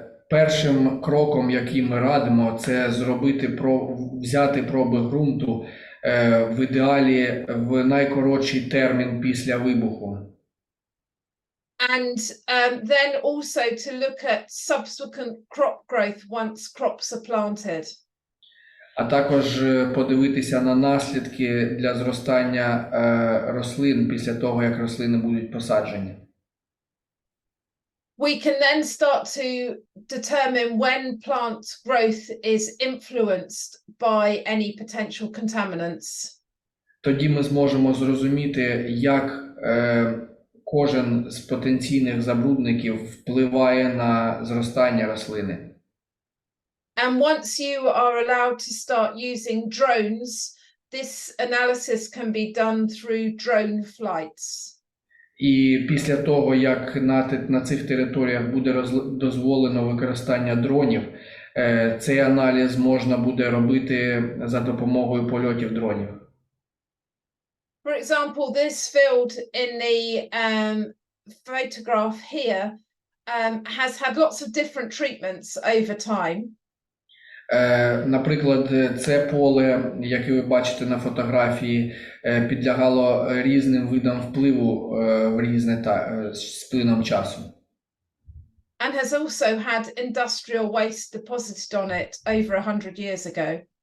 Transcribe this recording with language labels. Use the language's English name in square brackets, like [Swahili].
[Ukrainian] Першим кроком, який ми радимо, це взяти проби ґрунту в ідеалі в найкоротший термін після вибуху. [English] And then also to look at subsequent crop growth once crops are planted. [Ukrainian] А також подивитися на наслідки для зростання рослин після того, як рослини будуть посаджені. [English] We can then start to determine when plant growth is influenced by any potential contaminants. [Ukrainian] Тоді ми зможемо зрозуміти, як кожен з потенційних забрудників впливає на зростання рослини. [English] And once you are allowed to start using drones, this analysis can be done through drone flights. [Ukrainian] І після того, як на цих територіях буде дозволено використання дронів, цей аналіз можна буде робити за допомогою польотів дронів. [English] For example, this field in the photograph here has had lots of different treatments over time. [Ukrainian] Наприклад, це поле, яке ви бачите на фотографії, підлягало різним видам впливу в різне з плином часу. [English] And has also had industrial waste deposited on it over 100 years ago.